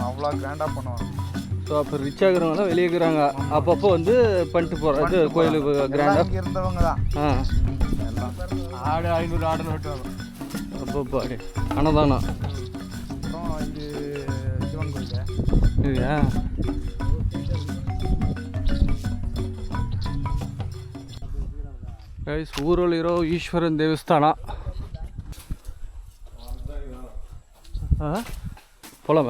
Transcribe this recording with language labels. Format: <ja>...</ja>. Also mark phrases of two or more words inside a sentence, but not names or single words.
<ta>அவ்வளோ கிராண்டாக பண்ணுவாங்க. ஸோ அப்போ ரிச் ஆகுறவங்களாம் வெளியே இருக்கிறாங்க. அப்பப்போ வந்து பண்ணிட்டு போகிறது கோயிலுக்கு கிராண்டாக. இங்கே இருந்தவங்க தான். எல்லாம் ஆடு 500 ஆடுன்னு வெட்டுவாங்க. அப்பப்போ அன்னதானம். அப்புறம் இது சிவன் கோயில்</ta> <kn>ಇದೆಯಾ? ಗೈಸ್, ಊರಲ್ಲಿರೋ ಈಶ್ವರನ ದೇವಸ್ಥಾನ.</kn> <ta>போலாமா?</ta>